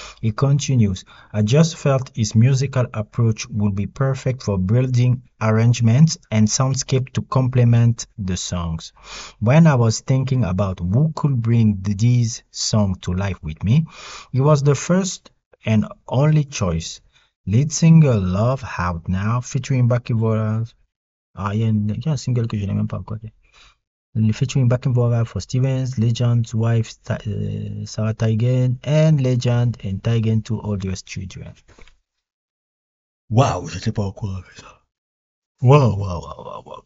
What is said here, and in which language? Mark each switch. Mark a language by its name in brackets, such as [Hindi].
[English] He continues, I just felt his musical approach would be perfect for building arrangements and soundscape to complement the songs. When I was thinking about who could bring these songs to life with me, he was the first and only choice. Lead single Love Out Now featuring Bucky Vocals. [French] Ah, il y a un single que je n'ai même pas encore. [English] Featuring backing vocal for Stevens, Legend's wife Sarah Teigen, and Legend and Teigen two oldest children. [French] Waouh, je sais pas quoi avec ça. Waouh.